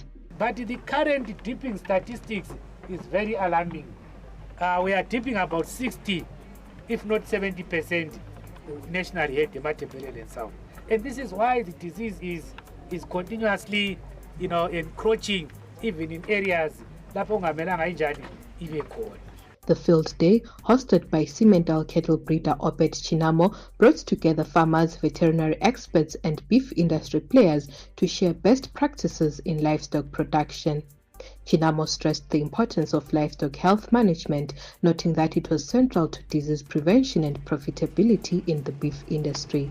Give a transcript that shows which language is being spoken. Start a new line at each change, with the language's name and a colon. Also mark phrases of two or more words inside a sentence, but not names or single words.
English: But the current dipping statistics is very alarming. We are dipping about 60, if not 70% nationally at the Matabeleland South. And this is why the disease is continuously, encroaching even in areas
North Ndebele: lapho kungamelanga injani ibe khona.
English: The field day, hosted by Simmental cattle breeder Obed Chinamo, brought together farmers, veterinary experts and beef industry players to share best practices in livestock production. Chinamo stressed the importance of livestock health management, noting that it was central to disease prevention and profitability in the beef industry.